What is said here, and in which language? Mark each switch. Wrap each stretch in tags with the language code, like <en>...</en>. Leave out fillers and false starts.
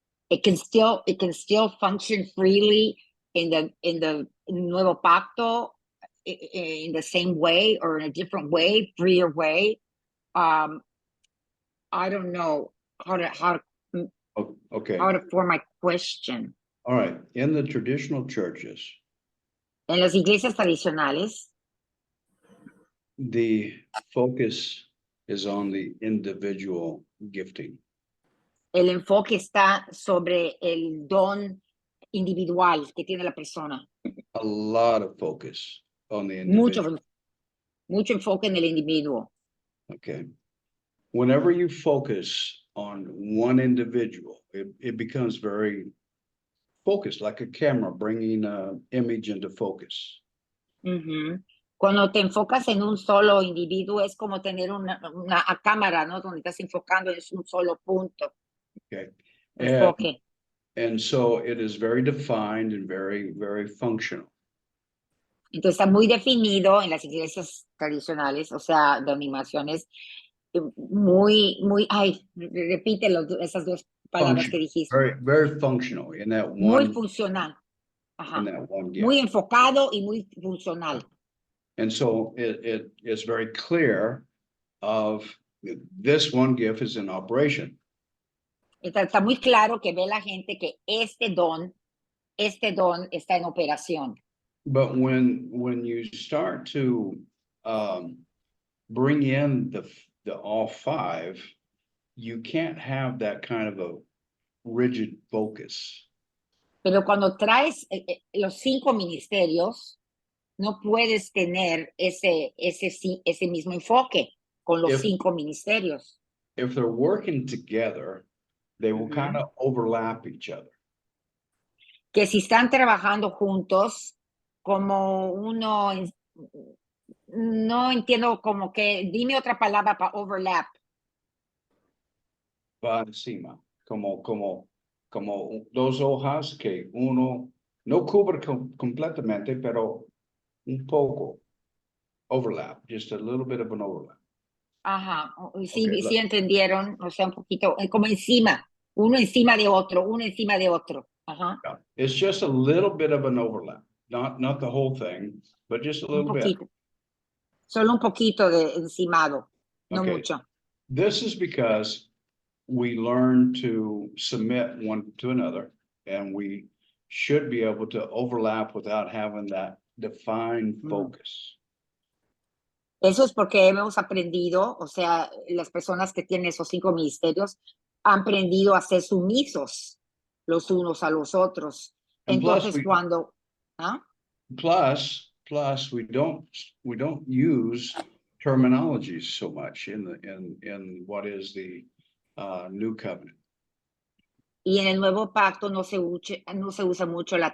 <en>It can still function freely in the</en> <es>Nuevo Pacto</es> <en>in the same way or in a different way, freer way. I don't know how to Okay. how to form my question. All right. In the traditional churches,</en> <es>En las iglesias tradicionales,</es> <en>the focus is on the individual gifting.</en> <es>el enfoque está sobre el don individual que tiene la persona.</es> <en>A lot of focus on the individual.</en> <es>Mucho enfoque en el individuo.</es> <en>Okay. Whenever you focus on one individual, it becomes very focused, like a camera bringing an image into focus.</en> <es>Cuando te enfocas en un solo individuo, es como tener una cámara, ¿no? Donde estás enfocando en un solo punto.</es> <en>Okay.</en> <es>Enfoque.</es> <en>And so it is very defined and very, very functional.</en> <es>Entonces está muy definido en las iglesias tradicionales, o sea, denominaciones, repítelo, esas dos palabras que dijiste.</es> <en>Very, very functional in that one.</en> <es>Muy funcional. Ajá.</es> <en>In that one gift.</en> <es>Muy enfocado y muy funcional.</es> <en>And so it is very clear of this one gift is in operation.</en> <es>Está muy claro que ve la gente que este don está en operación.</es> <en>But when you start to bring in the all 5, you can't have that kind of a rigid focus.</en> <es>Pero cuando traes los 5 ministerios, no puedes tener ese mismo enfoque con los 5 ministerios.</es> <en>If they're working together, they will kind of overlap each other.</en> <es>Que si están trabajando juntos, como uno, no entiendo como que, dime otra palabra para overlap. Para encima, como 2 hojas que uno no cubre completamente, pero un poco overlap,</es> <en>just a little bit of an overlap.</en> <es>Ajá, sí entendieron, o sea, un poquito, como encima, uno encima de otro, uno encima de otro. Ajá.</es> <en>Yeah. It's just a little bit of an overlap, not the whole thing, but just a little bit.</en> <es>Solo un poquito de encimado, no</es> <en>Okay.</en> <es>mucho.</es> <en>This is because we learn to submit one to another, and we should be able to overlap without having that defined focus.</en> <es>Eso es porque hemos aprendido, o sea, las personas que tienen esos 5 ministerios han aprendido a ser sumisos los unos a los otros.</es> <en>And plus,</en> <es>Entonces, cuando... ¿ah?</es> <en>plus, we don't use terminologies so much in what is the new covenant.</en> <es>Y en el nuevo pacto no se usa mucho la</es>